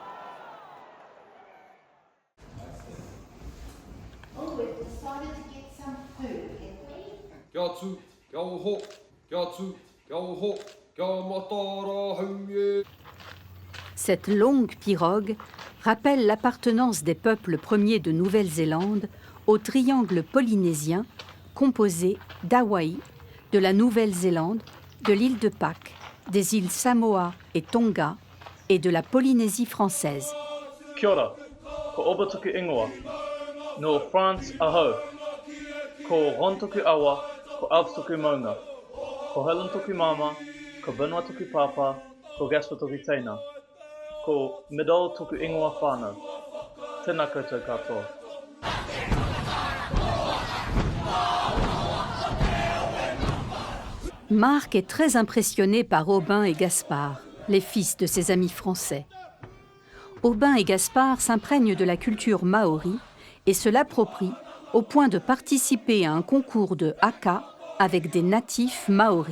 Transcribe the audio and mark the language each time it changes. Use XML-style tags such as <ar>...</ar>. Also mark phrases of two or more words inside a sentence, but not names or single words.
<fr>Cette longue pirogue rappelle l'appartenance des peuples premiers de Nouvelle-Zélande au triangle polynésien composé d'Hawaï, de la Nouvelle-Zélande, de l'île de Pâques, des îles Samoa et Tonga et de la Polynésie française.</fr> <mi>Kia ora, ko Obotuku Ingoa, no France aho, ko Rontoku Awa, ko Aotoku Maunga, ko Helontoku Mama, ko Vanuatoku Papa, ko Gaspotoku Taina, ko Middle Toku Ingoa Whānau. Tēnā koutou katoa.</mi> <fr>Marc est très impressionné par Aubin et Gaspard, les fils de ses amis français. Aubin et Gaspard s'imprègnent de la culture maori et se l'approprient au point de participer à un concours de haka avec des natifs maoris.</fr>